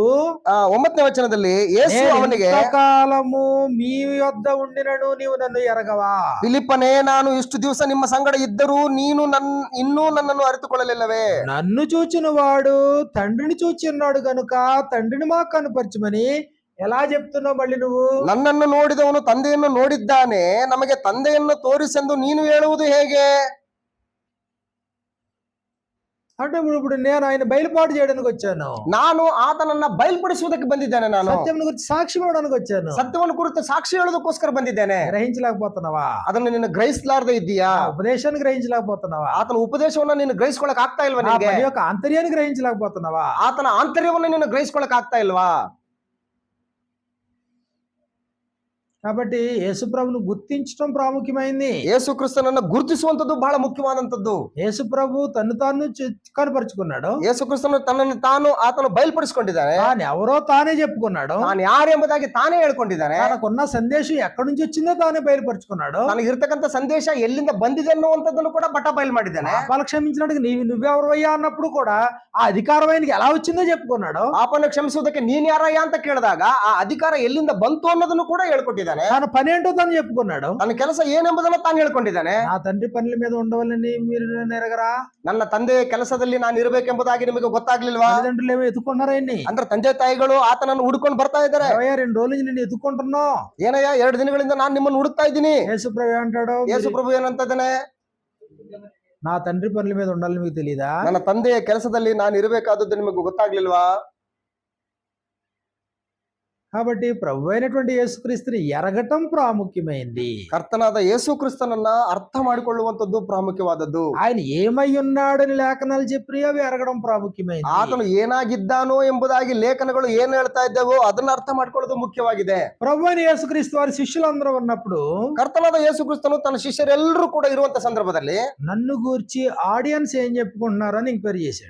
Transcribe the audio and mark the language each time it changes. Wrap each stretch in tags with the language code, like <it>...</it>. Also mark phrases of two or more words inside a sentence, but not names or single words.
<kn>9ನೇ ವಚನದಲ್ಲಿ ಯೇಸು ಅವನಿಗೆ,</kn> <te>కాలము మీ యొద్ద ఉండినను నీవు నన్ను ఎరగవా?</te> <kn>ಫಿಲಿಪ್ಪನೇ, ನಾನು ಇಷ್ಟು ದಿವಸ ನಿಮ್ಮ ಸಂಗಡ ಇದ್ದರೂ ನೀನು ಇನ್ನೂ ನನ್ನನ್ನು ಅರಿತುಕೊಳ್ಳಲಿಲ್ಲವೇ?</kn> <te>నన్ను చూచిన వాడు తండ్రిని చూచి ఉన్నాడు గనుక తండ్రిని మాకు కనుపరచమని ఎలా చెప్తున్నావు మళ్ళీ నువ్వు?</te> <kn>ನನ್ನನ್ನು ನೋಡಿದವನು ತಂದೆಯನ್ನು ನೋಡಿದ್ದಾನೆ, ನಮಗೆ ತಂದೆಯನ್ನು ತೋರಿಸೆಂದು ನೀನು ಹೇಳುವುದು ಹೇಗೆ?</kn> <te>అంటే ఇప్పుడు నేను ఆయన బయలుపాటు చేయడానికి వచ్చాను,</te> <kn>ನಾನು ಆತನನ್ನ ಬಯಲ್ಪಡಿಸುವುದಕ್ಕೆ ಬಂದಿದ್ದೇನೆ. ನಾನು</kn> <te>సత్యం గురించి సాక్షి ఇవ్వడానికి వచ్చాను.</te> <kn>ಸತ್ಯವನ್ನು ಕುರಿತು ಸಾಕ್ಷಿ ಹೇಳೋದಕ್ಕೋಸ್ಕರ ಬಂದಿದ್ದೇನೆ.</kn> <te>గ్రహించలేకపోతున్నావా?</te> <kn>ಅದನ್ನು ನೀನು ಗ್ರಹಿಸಲಾರದೆ ಇದ್ದೀಯಾ?</kn> <te>ఉపదేశాన్ని గ్రహించలేకపోతున్నావా?</te> <kn>ಆತನ ಉಪದೇಶವನ್ನ ನೀನು ಗ್ರಹಿಸ್ಕೊಳಕ್ ಆಗ್ತಾ ಇಲ್ವಾ</kn> <te>నా</te> <kn>ನಿನಗೆ?</kn> <te>పని యొక్క ఆంతర్యాన్ని గ్రహించలేకపోతున్నావా?</te> <kn>ಆತನ ಆಂತರ್ಯವನ್ನು ನೀನು ಗ್ರಹಿಸ್ಕೊಳಕ್ ಆಗ್ತಾ ಇಲ್ವಾ?</kn> <te>కాబట్టి యేసుప్రభును గుర్తించడం ప్రాముఖ్యమైంది.</te> <kn>ಯೇಸು ಕ್ರಿಸ್ತನನ್ನು ಗುರುತಿಸುವಂತದ್ದು ಬಹಳ ಮುಖ್ಯವಾದಂತದ್ದು.</kn> <te>యేసుప్రభు తను తాను కనపరుచుకున్నాడు.</te> <kn>ಯೇಸು ಕ್ರಿಸ್ತನು ತನ್ನನ್ನು ತಾನು ಆತನು ಬಯಲ್ಪಡಿಸಿಕೊಂಡಿದ್ದಾನೆ.</kn> <te>తాను ఎవరో తానే చెప్పుకున్నాడు.</te> <kn>ತಾನು ಯಾರು ಎಂಬುದಾಗಿ ತಾನೇ ಹೇಳ್ಕೊಂಡಿದ್ದಾನೆ.</kn> <te>తనకున్న సందేశం ఎక్కడి నుంచి వచ్చిందో తానే బయలుపరుచుకున్నాడు.</te> <kn>ತನಗಿರ್ತಕ್ಕಂಥ ಸಂದೇಶ ಎಲ್ಲಿಂದ ಬಂದಿದೆ ಅನ್ನುವಂಥದ್ದನ್ನು ಕೂಡ ಬಟ್ಟ ಬಯಲು ಮಾಡಿದ್ದಾನೆ.</kn> <te>పాపాలు క్షమించినట్టుగా నువ్వెవరయ్యా అన్నప్పుడు కూడా ఆ అధికారం ఆయనకి ఎలా వచ్చిందో చెప్పుకున్నాడు.</te> <kn>ಪಾಪವನ್ನು ಕ್ಷಮಿಸುವುದಕ್ಕೆ ನೀನ್ ಯಾರಯ್ಯ ಅಂತ ಕೇಳಿದಾಗ ಆ ಅಧಿಕಾರ ಎಲ್ಲಿಂದ ಬಂತು ಅನ್ನೋದನ್ನು ಕೂಡ ಹೇಳ್ಕೊಟ್ಟಿದ್ದಾನೆ.</kn> <te>తన పని ఏంటో తను చెప్పుకున్నాడు.</te> <kn>ತನ್ನ ಕೆಲಸ ಏನೆಂಬುದನ್ನು ತಾನು ಹೇಳ್ಕೊಂಡಿದ್ದಾನೆ.</kn> <te>నా తండ్రి పనుల మీద ఉండవాలని మీరు ఎరగరా?</te> <kn>ನನ್ನ ತಂದೆ ಕೆಲಸದಲ್ಲಿ ನಾನು ಇರಬೇಕೆಂಬುದಾಗಿ ನಿಮಗೆ ಗೊತ್ತಾಗ್ಲಿಲ್ವಾ?</kn> <te>తల్లిదండ్రులు ఏమో ఎత్తుకున్నారా ఆయన్ని?</te> <kn>ಅಂದ್ರೆ ತಂದೆ ತಾಯಿಗಳು ಆತನನ್ನು ಹುಡುಕೊಂಡು ಬರ್ತಾ ಇದ್ದಾರೆ.</kn> <te>2 రోజుల నుంచి నేను ఎత్తుకుంటున్నావు.</te> <kn>ಏನಯ್ಯ 2 ದಿನಗಳಿಂದ ನಾನು ನಿಮ್ಮನ್ನು ಹುಡುಕ್ತಾ ಇದ್ದೀನಿ.</kn> <te>యేసుప్రభు అంటాడు,</te> <kn>ಯೇಸು ಪ್ರಭು ಏನಂತ ಇದ್ದಾನೆ?</kn> <te>నా తండ్రి పనుల మీద ఉండాలని మీకు తెలీదా?</te> <kn>ನನ್ನ ತಂದೆಯ ಕೆಲಸದಲ್ಲಿ ನಾನು ಇರಬೇಕಾದದ್ದು ನಿಮಗೆ ಗೊತ್ತಾಗ್ಲಿಲ್ವಾ?</kn> <te>కాబట్టి ప్రభు అయినటువంటి యేసుక్రీస్తుని ఎరగటం ప్రాముఖ్యమైంది.</te> <kn>ಕರ್ತನಾದ ಯೇಸು ಕ್ರಿಸ್ತನನ್ನ ಅರ್ಥ ಮಾಡಿಕೊಳ್ಳುವಂತದ್ದು ಪ್ರಾಮುಖ್ಯವಾದದ್ದು.</kn> <te>ఆయన ఏమై ఉన్నాడని లేఖనాలు చెప్పి అవి ఎరగడం ప్రాముఖ్యమైంది.</te> <kn>ಆತನು ಏನಾಗಿದ್ದಾನೋ ಎಂಬುದಾಗಿ ಲೇಖನಗಳು ಏನ್ ಹೇಳ್ತಾ ಇದ್ದೇವೋ ಅದನ್ನ ಅರ್ಥ ಮಾಡ್ಕೊಳ್ಳೋದು ಮುಖ್ಯವಾಗಿದೆ.</kn> <te>ప్రభు అయిన యేసుక్రీస్తు వారి శిష్యులందరూ ఉన్నప్పుడు</te> <kn>ಕರ್ತನಾದ ಯೇಸು ಕ್ರಿಸ್ತನು ತನ್ನ ಶಿಷ್ಯರೆಲ್ಲರೂ ಕೂಡ ಇರುವಂತ ಸಂದರ್ಭದಲ್ಲಿ</kn> <te>నన్ను గూర్చి ఆడియన్స్ ఏం చెప్పుకుంటున్నారో అని ఎంక్వైరీ చేశాడు.</te>